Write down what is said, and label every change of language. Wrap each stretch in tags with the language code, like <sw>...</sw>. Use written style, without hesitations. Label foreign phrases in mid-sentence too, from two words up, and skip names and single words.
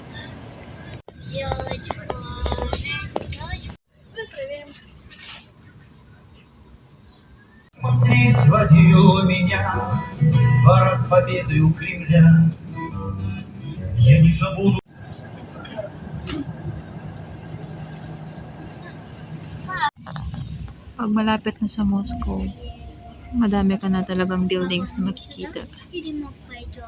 <ru>Девочка. Мы проверим. Смотреть водил меня парад победы у Кремля. Я не забуду.</ru> <tl>Pag malapit na sa Moscow, madami ka na talagang buildings na makikita.</tl> <ru>Теремок пойдем.</ru>